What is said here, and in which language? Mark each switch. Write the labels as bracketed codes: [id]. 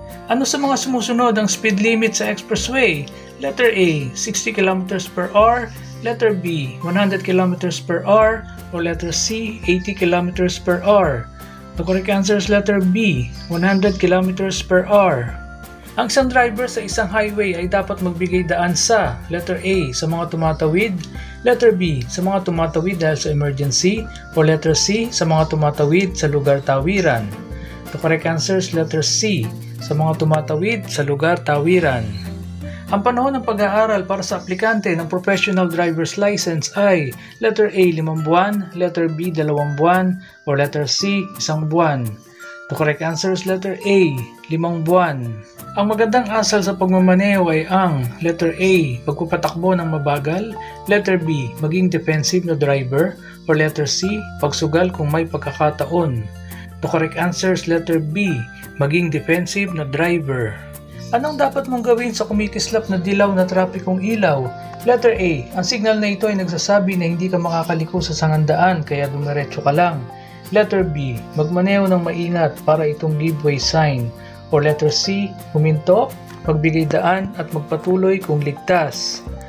[tl] Ano sa mga sumusunod ang speed limit sa expressway? Letter A, 60 km per hour. [en] Letter B, 100 km per hour. Or letter C, 80 km per hour. The correct answer is letter B, 100 km per hour. [tl] Ang isang driver sa isang highway ay dapat magbigay daan sa letter A, sa mga tumatawid. Letter B, sa mga tumatawid dahil sa emergency. O letter C, sa mga tumatawid sa lugar tawiran. [en] The correct answer is letter C, [tl] sa mga tumatawid sa lugar tawiran. Ang panahon ng pag-aaral para sa aplikante ng Professional Driver's License ay letter A, 5 buwan. Letter B, 2 buwan. O letter C, 1 buwan. [en] The correct answer is letter A, 5 buwan. [tl] Ang magandang asal sa pagmamaneho ay ang letter A, pagpapatakbo ng mabagal. Letter B, maging defensive na driver. Or letter C, pagsugal kung may pagkakataon. [en] The correct answer is letter B, [tl] maging defensive na driver. Anong dapat mong gawin sa kumikislap na dilaw na trapikong ilaw? Letter A, ang signal na ito ay nagsasabi na hindi ka makakaliko sa sangandaan kaya dumiretso ka lang. Letter B, magmaneho ng maingat para itong giveaway sign. Or letter C, huminto, magbigay daan at magpatuloy kung ligtas.